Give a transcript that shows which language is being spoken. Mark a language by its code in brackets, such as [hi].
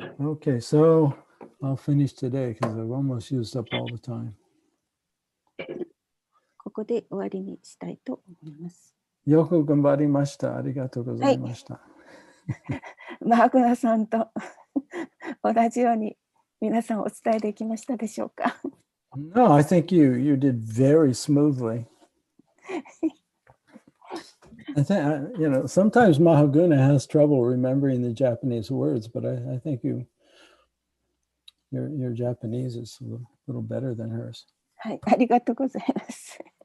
[en] Okay, so I'll finish today because I've almost used up all the time. [ja] ここで終わりにしたいと思います。よく頑張りました。ありがとうございました。マーグナさんと同じように皆さんお伝えできましたでしょうか。 [en] No, I think you did very smoothly. I think sometimes Mahaguna has trouble remembering the Japanese words, but I think your Japanese is a little better than hers. [ja] はい、ありがとうございます。